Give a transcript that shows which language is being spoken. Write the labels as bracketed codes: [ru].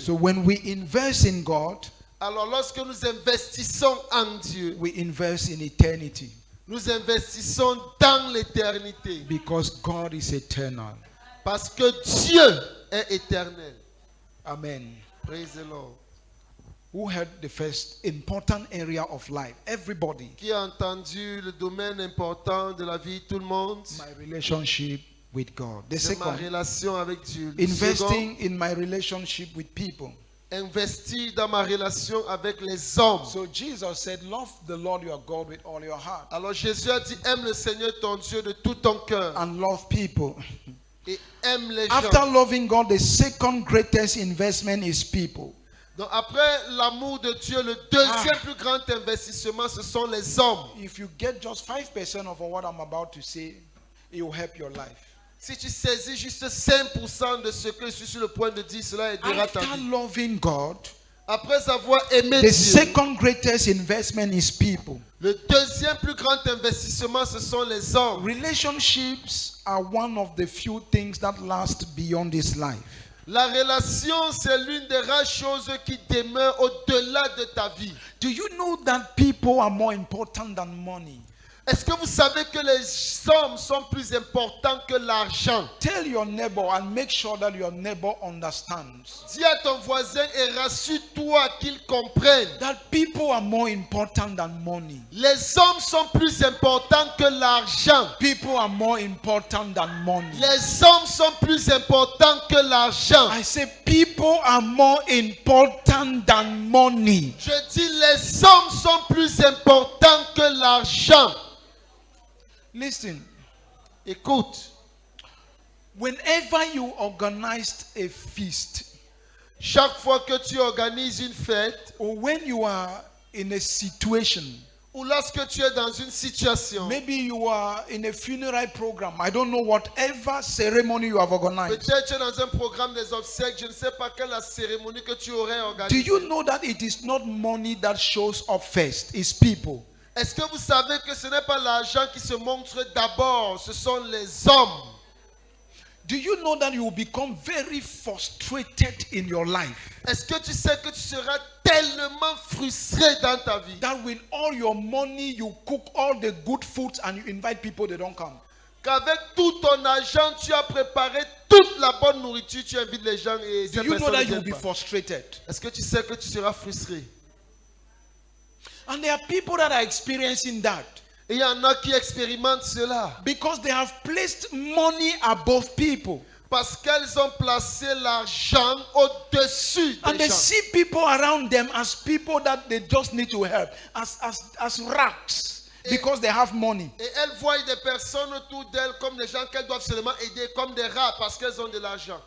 [en] So when we invest in God, [fr] Alors lorsque nous investissons en Dieu, [en] we invest in eternity [fr] nous investissons dans l'éternité. [en] because God is eternal. [fr] Parce que Dieu est éternel. [en] Amen. Praise the Lord. Who heard the first important area of life? Everybody. [fr] Qui a entendu le domaine important de la vie? Tout le monde. [en] My relationship with God. The [fr] C'est ma [en] second, [fr] relation avec Dieu. Le [en] investing in my relationship with people. [fr] second, investir dans ma relation avec les hommes. [en] So Jesus said, love the Lord your God with all your heart [fr] Alors Jésus a dit, aime le Seigneur ton Dieu de tout ton cœur [en] and love people. [fr] et aime les [en] After [fr] gens. [en] loving God, the second greatest investment is people. [fr] Donc après l'amour de Dieu, le deuxième plus grand investissement, ce sont les hommes. [en] If you get just 5% of what I'm about to say, it will help your life. [fr] Si tu saisis juste 5% de ce que je suis sur le point de dire, cela aidera ta [en] After [fr] vie. [en] loving God, [fr] Après avoir aimé [en] the [fr] Dieu, [en] second greatest investment is people. [fr] le deuxième plus grand investissement, ce sont les hommes. [en] Relationships are one of the few things that last beyond this life. [fr] La relation, c'est l'une des rares choses qui demeure au-delà de ta vie. [en] Do you know that people are more important than money? [fr] Est-ce que vous savez que les sommes sont plus importantes que l'argent? [en] Tell your neighbor and make sure that your neighbor understands [fr] Dis à ton voisin et rassure-toi qu'il comprenne. [en] that people are more important than money. [fr] Les hommes sont plus importants que l'argent. [en] People are more important than money. [fr] Les hommes sont plus importants que l'argent. [en] I say people are more important than money. [fr] Je dis les hommes sont plus importants que l'argent. [en] Listen, [fr] Écoute, [en] whenever you organized a feast [fr] chaque fois que tu organises une fête [en] or when you are in a situation, [fr] ou lorsque tu es dans une situation, [en] maybe you are in a funeral program, I don't know, whatever ceremony you have organized. [fr] peut-être tu es dans un programme des obsèques, je ne sais pas quelle est la cérémonie que tu aurais [en] Do [fr] organisée. [en] you know that it is not money that shows up first, it's people? [fr] Est-ce que vous savez que ce n'est pas l'argent qui se montre d'abord, ce sont les hommes? [en] Do you know that you will become very frustrated in your life? [fr] Est-ce que tu sais que tu seras tellement frustré dans ta vie [en] That with all your money, you cook all the good foods and you invite people, they don't come. [fr] qu'avec tout ton argent, tu as préparé toute la bonne nourriture, tu invites les gens et [en] Do [fr] ces [en] you know [fr] personnes [en] that [fr] ne [en] you will [fr] viennent [en] be [fr] pas. [en] frustrated? [fr] Est-ce que tu sais que tu seras frustré? [en] And there are people that are experiencing that [fr] Et il y en a qui expérimentent cela [en] because they have placed money above people. [fr] parce qu'elles ont placé l'argent au-dessus [en] And [fr] des [en] they [fr] gens. [en] see people around them as people that they just need to help, as rats, because they have money. [fr] Et elles voient des personnes autour d'elles comme des gens qu'elles doivent seulement aider, comme des rats parce qu'elles ont de l'argent.